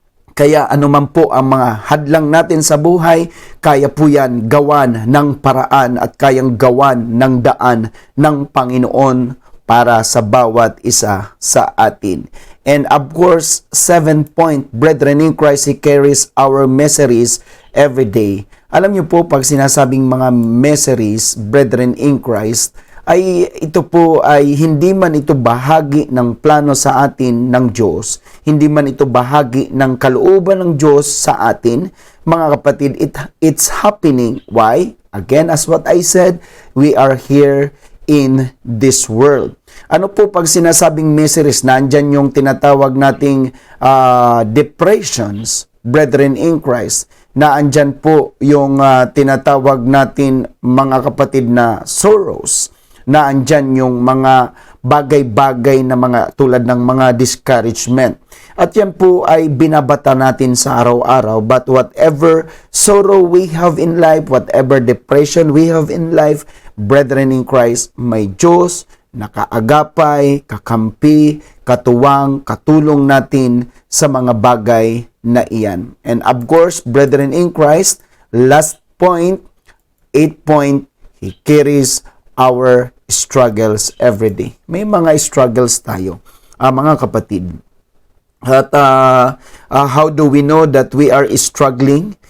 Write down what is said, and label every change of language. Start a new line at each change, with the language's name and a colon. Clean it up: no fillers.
Filipino: Kaya anuman po ang mga hadlang natin sa buhay, kaya po yan gawan ng paraan at kayang gawan ng daan ng Panginoon para sa bawat isa sa atin.
English: And of course, 7 point, brethren in Christ, He carries our miseries every day.
Filipino: Alam niyo po, pag sinasabing mga miseries,
English: brethren in Christ,
Filipino: ay ito po ay hindi man ito bahagi ng plano sa atin ng Diyos, hindi man ito bahagi ng kalooban ng Diyos sa atin, mga kapatid,
English: it's happening. Why? Again, as what I said, we are here in this world.
Filipino: Ano po pag sinasabing miseries, nandyan yung tinatawag nating depressions,
English: brethren in Christ,
Filipino: na andyan po yung tinatawag natin mga kapatid na sorrows, na andyan yung mga bagay-bagay na mga tulad ng mga discouragement. At yan po ay binabata natin sa araw-araw.
English: But whatever sorrow we have in life, whatever depression we have in life, brethren in Christ,
Filipino: may Diyos nakaagapay, kakampi, katuwang, katulong natin sa mga bagay na iyan.
English: And of course, brethren in Christ, last point, 8 point, He carries our struggles every day.
Filipino: May mga struggles tayo, mga kapatid.
English: At how do we know that we are struggling?